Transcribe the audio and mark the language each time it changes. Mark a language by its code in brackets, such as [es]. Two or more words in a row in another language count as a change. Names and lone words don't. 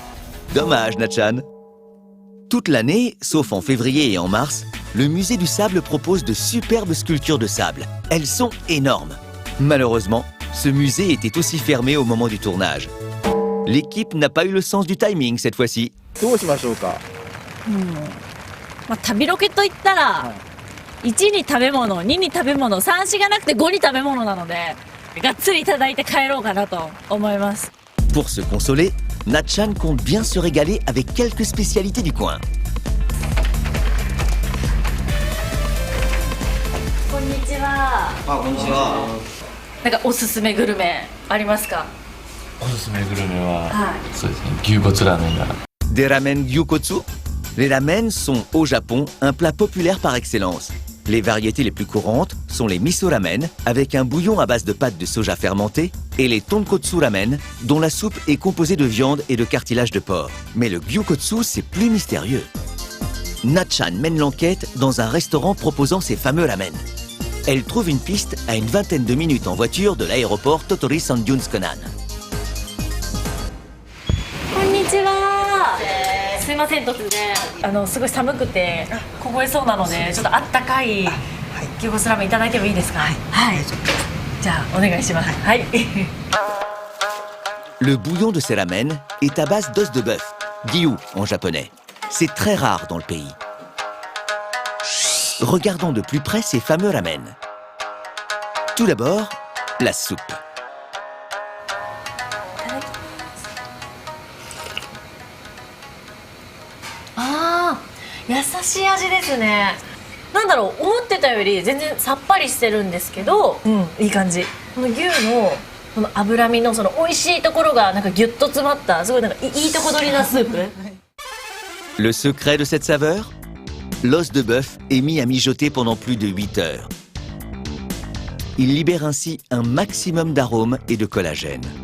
[fr] Dommage, Na-chan. Toute l'année, sauf en février et en mars, le musée du sable propose de superbes sculptures de sable. Elles sont énormes. Malheureusement, ce musée était aussi fermé au moment du tournage. L'équipe n'a pas eu le sens du timing cette fois-ci. [ja] 旅ロケといったら、1に食べ物、2に食べ物、3、4がなくて5に食べ物なので、がっつりいただいて帰ろうかなと思います。 [fr] Pour se consoler, Na-chan compte bien se régaler avec quelques spécialités du coin. [ja] んにちは。あ、こんにちは。なんかおすすめグルメありますか？おすすめグルメは、はい。そうですね、牛骨ラーメンが。 [fr] Des ramen gyukotsu? Les ramen sont au Japon un plat populaire par excellence. Les variétés les plus courantes sont les miso ramen avec un bouillon à base de pâte de soja fermentée et les tonkotsu ramen dont la soupe est composée de viande et de cartilage de porc. Mais le gyukotsu, c'est plus mystérieux. Natchan mène l'enquête dans un restaurant proposant ces fameux ramen. Elle trouve une piste à une vingtaine de minutes en voiture de l'aéroport Tottori Sanjunsconan. [ja] こんにちは。すいません、突然すごい寒くて凍えそうなので、ちょっとあったかい牛骨ラーメンいただいてもいいですか？はい。じゃあお願いします。はい。 [fr] Le bouillon de ces ramen est à base d'os de bœuf, gyu en japonais. C'est très rare dans le pays. Regardons de plus près ces fameux ramen. Tout d'abord, la soupe. [ja] Ah, 優しい味ですね。なんだろう、思ってたより全然さっぱりしてるんですけど、いい感じ。この牛のこの脂身のその美味しいところがなんかギュッと詰まった、すごいなんかいいとこ取りなスープ。 [fr] Le secret de cette saveur? L'os de bœuf est mis à mijoter pendant plus de 8 heures. Il libère ainsi un maximum d'arômes et de collagène.